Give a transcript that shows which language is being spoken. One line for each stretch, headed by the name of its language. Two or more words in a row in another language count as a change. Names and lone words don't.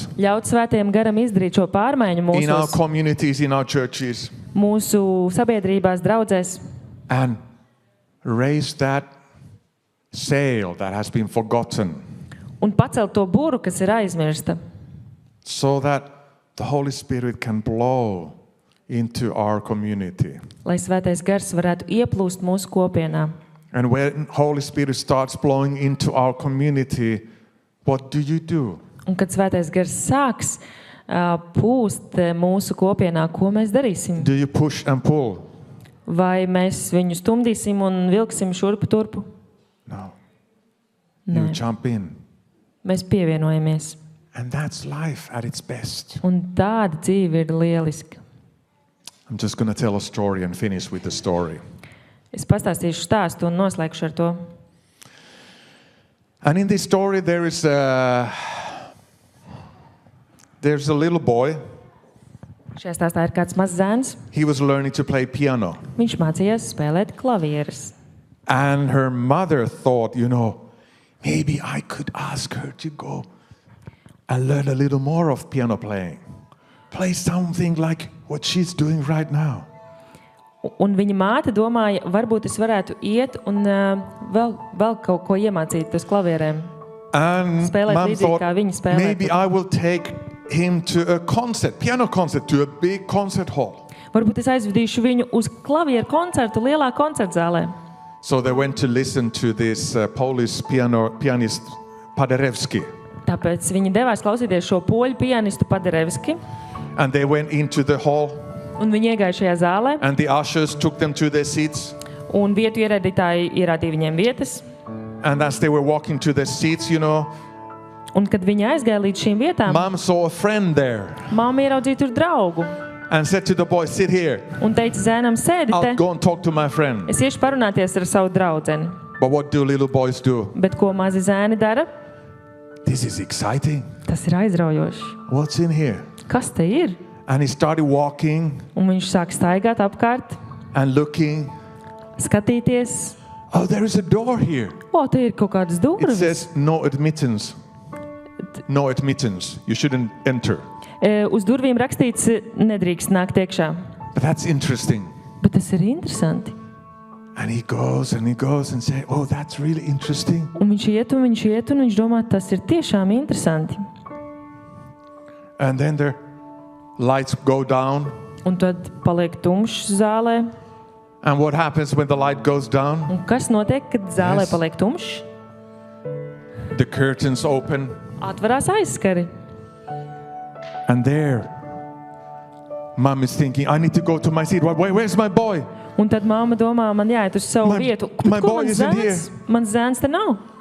Latvian: Ļaut svētajam garam izdarīt šo pārmaiņu
English: in our
Latvian: mūsu,
English: communities, in our churches,
Latvian: mūsu sabiedrībās, draudzēs
English: and raise that sail that has been forgotten
Latvian: un pacelt to buru, kas ir aizmirsta,
English: so that the Holy Spirit can blow into our community.
Latvian: lai svētais gars varētu ieplūst mūsu kopienā.
English: And when Holy Spirit starts blowing into our community, what do you do?
Latvian: Un kad svētais gars sāks pūst mūsu kopienā, ko mēs darīsim?
English: Do you push and pull?
Latvian: Vai mēs viņu stumdīsim un vilksim šurpu turpu?
English: No.
Latvian: Nē.
English: You jump in.
Latvian: Mēs pievienojamies.
English: And that's life at its best.
Latvian: Un tāda dzīve ir lieliska.
English: I'm just going to tell a story and finish with the story.
Latvian: Es pastāstīšu stāstu un noslēgšu ar to.
English: And in this story, there's a little boy.
Latvian: Šajā stāstā ir kāds mazs zēns.
English: He was learning to play piano.
Latvian: Viņš mācījās spēlēt klavierus.
English: And her mother thought, maybe I could ask her to go and learn a little more of piano playing. Play something like what she's doing right now.
Latvian: Un viņa māte domāja, varbūt es varētu iet un vēl kaut ko iemācīt uz klavierēm.
English: And
Latvian: Spēlēt
English: mom
Latvian: līdzīgi,
English: thought,
Latvian: kā viņa spēlē.
English: maybe I will take him to a piano concert, to a big concert hall.
Latvian: Varbūt es aizvedīšu viņu uz klavieru koncertu lielā koncertzālē.
English: So they went to listen to this Polish pianist Paderewski.
Latvian: Tāpēc viņi devās klausīties šo poļu pianistu Paderewski.
English: And they went into the hall,
Latvian: Un viņi iegāja šajā zālē.
English: and the ushers took them to their seats.
Latvian: Un vietu ierādītāji ierādīja viņiem vietas.
English: And as they were walking to their seats,
Latvian: Un kad viņi aizgāja līdz šīm vietām,
English: mom saw a friend there
Latvian: mamma ieraudzīja tur draugu.
English: and said to the boy, sit here.
Latvian: Un teica zēnam, sēdi
English: I'll
Latvian: te.
English: go and talk to my friend.
Latvian: Es iešu parunāties ar savu draudzeni.
English: But what do little boys do?
Latvian: Bet ko mazi zēni dara?
English: This is exciting.
Latvian: Tas ir aizraujoši.
English: What's in here?
Latvian: Kas te ir?
English: And he started walking
Latvian: Un viņš sāk staigāt apkārt,
English: and looking.
Latvian: skatīties.
English: Oh, there is a door here.
Latvian: O, te ir kaut kādas
English: It
Latvian: durvis.
English: says no admittance. No admittance. You shouldn't enter.
Latvian: Uz durvīm rakstīts, nedrīkst nākt iekšā.
English: But that's interesting.
Latvian: Bet tas ir interesanti.
English: And he goes and says, oh, that's really interesting.
Latvian: Un viņš iet un viņš domā, tas ir tiešām interesanti.
English: And then the lights go down.
Latvian: Un tad paliek tumšs zālē.
English: And what happens when the light goes down?
Latvian: Un kas notiek, kad zālē
English: Yes.
Latvian: paliek tumšs?
English: The curtains open.
Latvian: Atverās aizskari.
English: And there, mom is thinking, I need to go to my seat. Where's my boy?
Latvian: Un tad mamma domā, man jāiet uz savu
English: My-
Latvian: vietu.
English: my
Latvian: Ko
English: boy
Latvian: mans
English: isn't
Latvian: zēns? Mans zēns te nav.